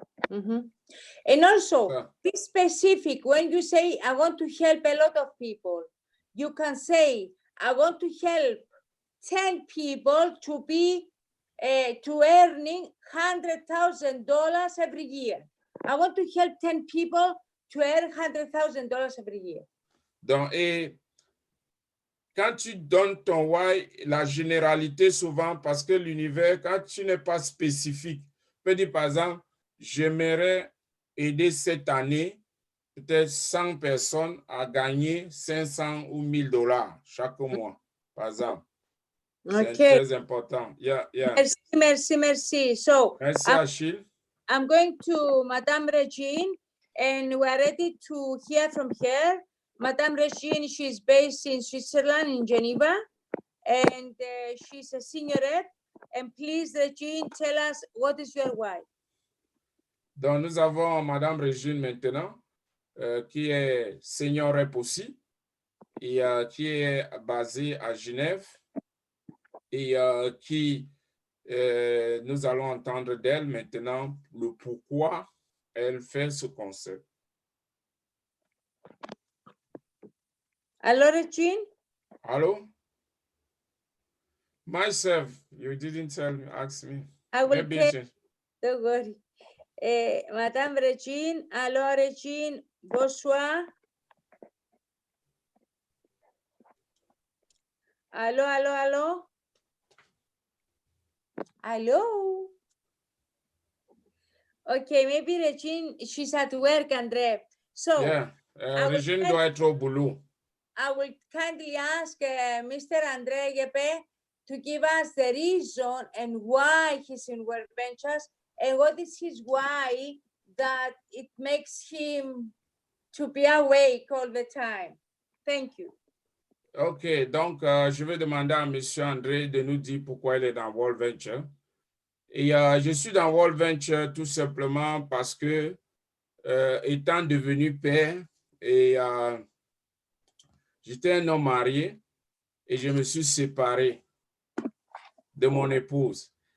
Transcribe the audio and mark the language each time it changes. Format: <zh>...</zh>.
<en>Mhm. And also, be specific. When you say, I want to help a lot of people, you can say, I want to help 10 people to be to earning $100,000 every year. I want to help 10 people to earn $100,000 every year.</en> <fr>Donc, et quand tu donnes ton why, la généralité souvent, parce que l'univers, quand tu n'es pas spécifique, tu peux dire par exemple, j'aimerais aider cette année peut-être 100 personnes à gagner 500 ou 1000 dollars chaque mois, par exemple. C'est très important. Yeah. Merci. So, merci, Achille.</fr> <en>I'm going to Madame Regine, and we're ready to hear from her. Madame Regine, she's based in Switzerland, in Geneva, and she's a senior rep. And please, Regine, tell us what is your why.</en> <fr>Donc, nous avons Madame Regine maintenant, qui est senior rep aussi, et qui est basée à Genève, et qui, nous allons entendre d'elle maintenant le pourquoi elle fait ce concept.</fr> <en>Hello, Regine? Hello? Myself, you didn't tell me, ask me. I will Maybe tell, don't worry. Madame Regine, hello, Regine, bonsoir. Hello? Hello? Okay, maybe Regine, she's at work, Andre. So,</en> <fr>yeah, Regine doit être au boulot.</fr> <en>I will kindly ask Mr. Andre Yepe to give us the reason and why he's in Work Ventures and what is his why that it makes him to be awake all the time. Thank you.</en> <fr>OK, donc je vais demander à M. André de nous dire pourquoi il est dans World Venture. Et je suis dans World Venture tout simplement parce que, étant devenu père, et j'étais un homme marié et je me suis séparé de mon épouse.</fr>